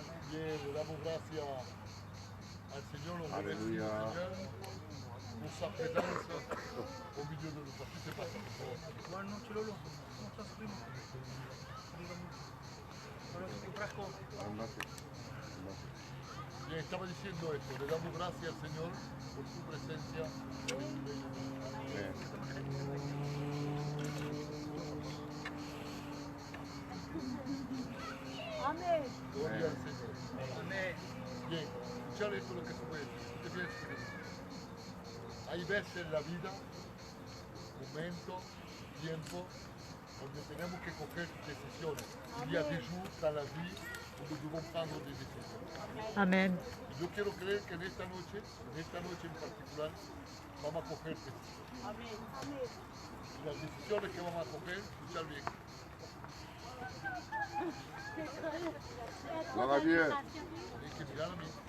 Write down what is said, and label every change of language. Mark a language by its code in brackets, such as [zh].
[es] Bien, le damos gracias al Señor, los Aleluya. [fr] Seigneur, pour sa présence au milieu de nous. [es] Así se pasa, por favor. Bien, estaba diciendo esto, le damos gracias al Señor por su presencia en medio de nosotros. Gloria al Señor. Bien, escuchar esto lo que se puede decir. Escuche bien, escuche. Hay veces en la vida, momentos, tiempos, donde tenemos que coger decisiones. [fr] Il y a des jours dans la vie où nous devons prendre des décisions. [es] Amén. Y yo quiero creer que en esta noche en particular, vamos a coger decisiones. Y las decisiones que vamos a coger, escuchar bien. [fr] Gloire à Dieu. [es] Hay que mirar a mí.